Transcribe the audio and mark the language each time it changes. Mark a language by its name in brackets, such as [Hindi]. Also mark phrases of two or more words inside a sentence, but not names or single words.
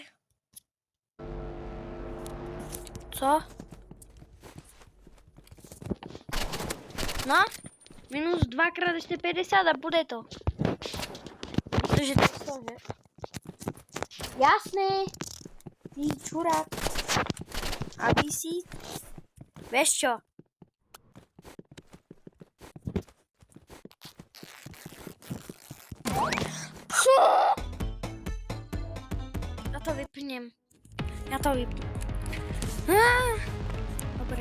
[Czech] Co? No? Minus 2x ještě 50 a bude to. Protože to je to, že? [Slovak] Jasné. Ty čurák. Aby si... Vieš čo? Ja to vypnem. Dobre.